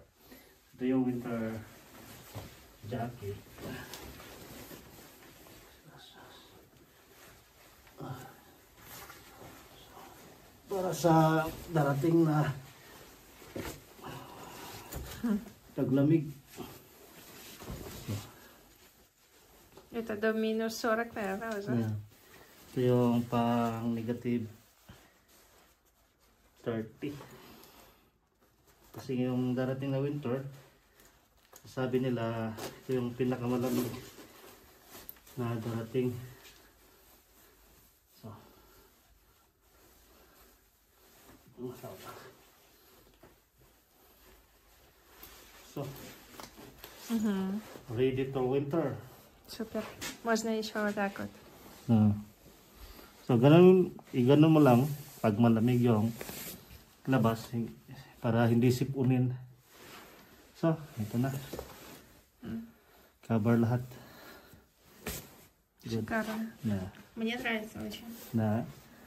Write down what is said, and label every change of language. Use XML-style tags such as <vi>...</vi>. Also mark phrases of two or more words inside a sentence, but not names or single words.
<tl>Ito yung winter jacket. Para sa darating na taglamig.</tl> <ru>Это до минус 40, наверное, уже.</ru> <en>Yeah.</en> <tl>Ito yung pang negative 30. Kasi yung darating na winter, sabi nila ito yung pinakamalamig na darating.</tl> <en>So, ready to winter.</en> <ru>Супер. Можно еще вот так вот.</ru> <tl>So, ganun, i-ganun mo lang pag malamig yung labas para hindi sipunin. So, ito na. Cover lahat. Good.</tl> <ru>Шикарно. Na. Мне нравится очень. Na.</ru>